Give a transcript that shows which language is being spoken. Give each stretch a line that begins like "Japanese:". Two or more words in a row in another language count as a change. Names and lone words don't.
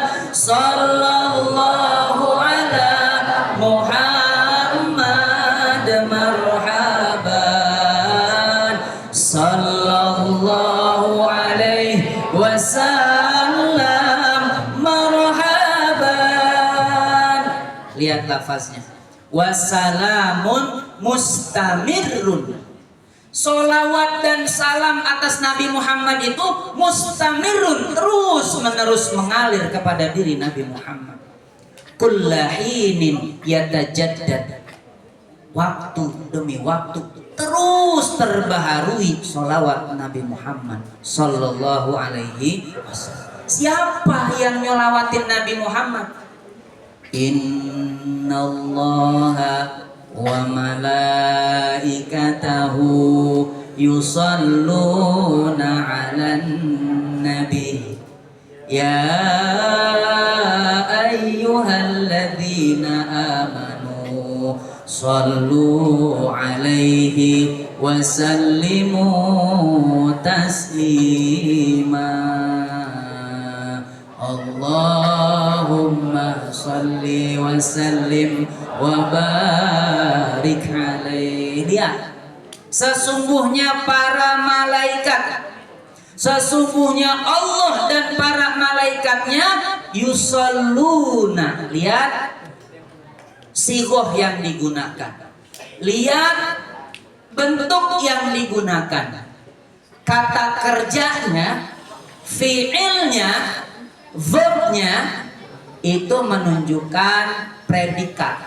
Arabic: صلى الله على محمد مرحبا. صلى الله عليه وسلم مرحبا.
Indonesian: Lihat lafaznya.
Arabic: والسلام مستمر.
Indonesian: Solawat dan salam atas Nabi Muhammad itu mustamirun, terus menerus mengalir kepada diri Nabi Muhammad.
Arabic: كل حين يتجدد.
Indonesian: Waktu demi waktu terus terbaharui solawat Nabi Muhammad
Arabic: صلى الله عليه وسلم.
Indonesian: Siapa yang nyolawatin Nabi Muhammad?
Arabic: إن الله وملائكته يصلون على النبي يا أيها الذين آمنوا صلوا عليه وسلموا تسليما. اللهم صل وسلم وبارك عليه.
Indonesian: Dia sesungguhnya para malaikat, sesungguhnya Allah dan para malaikatnya yusalluna. Lihat sigoh yang digunakan, lihat bentuk yang digunakan, kata kerjanya, fiilnya, verbnya itu menunjukkan predikat.